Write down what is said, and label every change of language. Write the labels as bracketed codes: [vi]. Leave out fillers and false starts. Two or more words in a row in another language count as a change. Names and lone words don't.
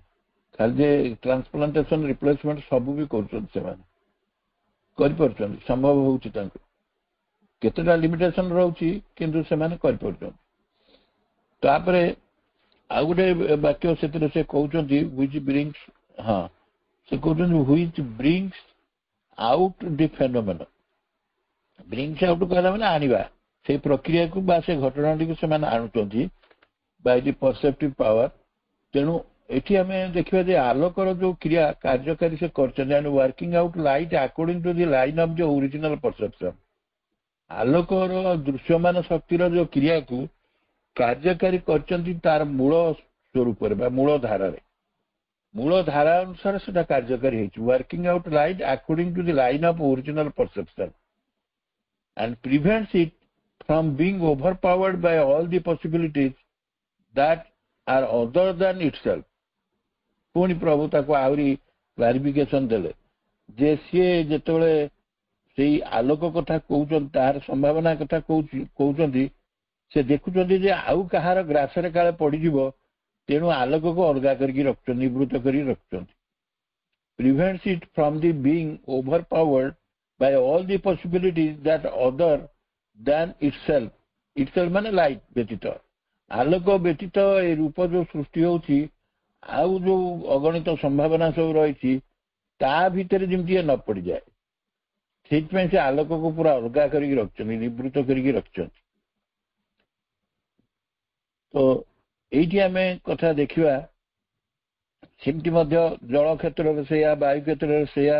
[or] ଖାଲି ଯେ ଟ୍ରାନ୍ସପ୍ଲାଣ୍ଟେସନ ରିପ୍ଲେସମେଣ୍ଟ ସବୁ ବି କରୁଛନ୍ତି, ସେମାନେ କରିପାରୁଛନ୍ତି, ସମ୍ଭବ ହଉଛି ତାଙ୍କୁ। କେତେଟା ଲିମିଟେସନ ରହୁଛି, କିନ୍ତୁ ସେମାନେ କରିପାରୁଛନ୍ତି। ତାପରେ ଆଉ ଗୋଟେ ବାକ୍ୟ ସେଥିରେ ସେ କହୁଛନ୍ତି, [en] which brings, [or] ସେ କହୁଛନ୍ତି [en] which brings out the phenomenon। brings out [or] କହିଲା ମାନେ ଆଣିବା, ସେଇ ପ୍ରକ୍ରିୟାକୁ ବା ସେ ଘଟଣାଟିକୁ ସେମାନେ ଆଣୁଛନ୍ତି [en] by the perceptive power. [or] ତେଣୁ ଏଠି ଆମେ ଦେଖିବା ଯେ ଆଲୋକର ଯୋଉ କ୍ରିୟା କାର୍ଯ୍ୟକାରୀ ସେ କରିଛନ୍ତି, [en] and working out light according to the line of the original perception. [or] ଆଲୋକର ଦୃଶ୍ୟମାନ ଶକ୍ତିର ଯୋଉ କ୍ରିୟାକୁ କାର୍ଯ୍ୟକାରୀ କରିଛନ୍ତି ତାର ମୂଳ ସ୍ୱରୂପରେ ବା ମୂଳ ଧାରାରେ, ମୂଳ ଧାରା ଅନୁସାରେ ସେଟା କାର୍ଯ୍ୟକାରୀ ହେଇଛି। [en] working out light according to the line of original perception and prevents it from being overpowered by all the possibilities that are other than itself। [or] ପୁଣି ପ୍ରଭୁ ତାକୁ ଆହୁରି କ୍ଲାରିଫିକେସନ ଦେଲେ ଯେ ସିଏ ଯେତେବେଳେ ସେଇ ଆଲୋକ କଥା କହୁଛନ୍ତି, ତାହାର ସମ୍ଭାବନା କଥା କହୁଛନ୍ତି, ସେ ଦେଖୁଛନ୍ତି ଯେ ଆଉ କାହାର ଗ୍ରାସରେ କାଳେ ପଡିଯିବ, ତେଣୁ ଆଲୋକକୁ ଅଲଗା କରିକି ରଖୁଛନ୍ତି, ନିବୃତ୍ତ କରିକି ରଖୁଛନ୍ତି। [en] prevents it from the being overpowered by all the possibilities that other than itself। [or] itself ମାନେ ଲାଇଟ୍ ବ୍ୟତୀତ, ଆଲୋକ ବ୍ୟତୀତ ଏ ରୂପ ଯୋଉ ସୃଷ୍ଟି ହଉଛି, ଆଉ ଯୋଉ ଅଗଣିତ ସମ୍ଭାବନା ସବୁ ରହିଛି, ତା ଭିତରେ ଯେମିତି ନ ପଡିଯାଏ, ସେଇଥିପାଇଁ ସେ ଆଲୋକକୁ ପୁରା ଅଲଗା କରିକି ରଖିଛନ୍ତି, ନିବୃତ୍ତ କରିକି ରଖିଛନ୍ତି। ତ ଏଇଠି ଆମେ କଥା ଦେଖିବା, ସେମିତି ମଧ୍ୟ ଜଳ କ୍ଷେତ୍ରରେ ସେଇଆ, ବାୟୁ କ୍ଷେତ୍ରରେ ସେଇଆ।